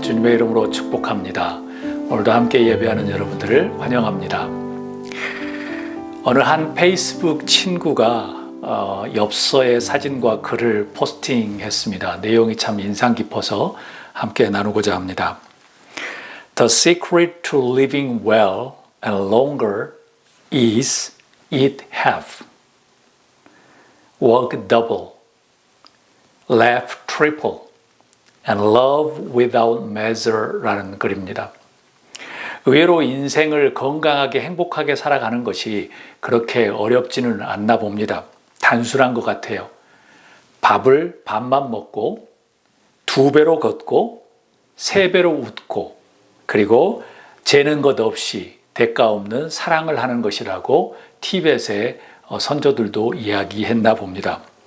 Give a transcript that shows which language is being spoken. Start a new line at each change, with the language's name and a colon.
Korean: 주님의 이름으로 축복합니다. 오늘도 함께 예배하는 여러분들을 환영합니다. 어느 한 페이스북 친구가 엽서의 사진과 글을 포스팅했습니다. 내용이 참 인상 깊어서 함께 나누고자 합니다.
English: The secret to living well and longer is eat half, work double, laugh triple, and love without measure라는 글입니다.
Korean: 의외로 인생을 건강하게 행복하게 살아가는 것이 그렇게 어렵지는 않나 봅니다. 단순한 것 같아요. 밥을 반만 먹고 2배로 걷고 3배로 웃고 그리고 재는 것 없이 대가 없는 사랑을 하는 것이라고 티벳의 선조들도 이야기했나 봅니다.